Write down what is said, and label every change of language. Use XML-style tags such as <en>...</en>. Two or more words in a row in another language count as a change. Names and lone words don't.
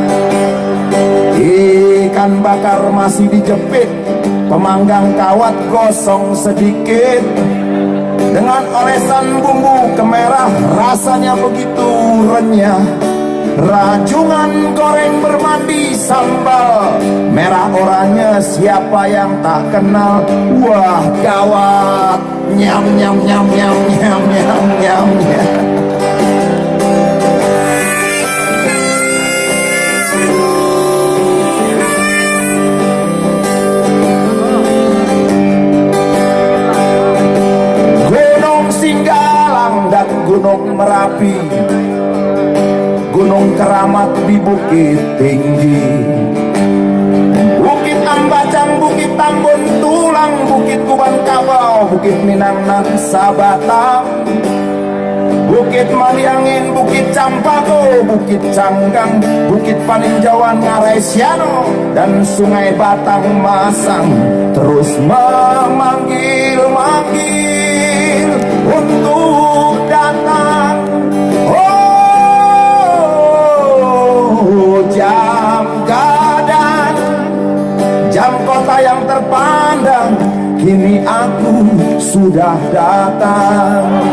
<id>Ikan bakar masih dijepit, pemanggang kawat gosong sedikit, dengan olesan bumbu kemerah rasanya begitu renyah. Rajungan goreng bermandi sambal merah oranye, siapa yang tak kenal? Wah gawat, nyam nyam nyam nyam nyam nyam nyam nyam. Singgalang dan Gunung Merapi, Gunung Keramat di Bukit Tinggi, Bukit Ambacang, Bukit Tambun Tulang, Bukit Kuban Kabau, Bukit Minang Nangsa Batam, Bukit Maliangin, Bukit Campako, Bukit Canggang, Bukit Paninjauan, Ngarai Siano, dan Sungai Batang Masang terus memanggil-manggil untuk datang. Oh, jam gadang, jam kota yang terpandang, kini aku sudah datang.</id>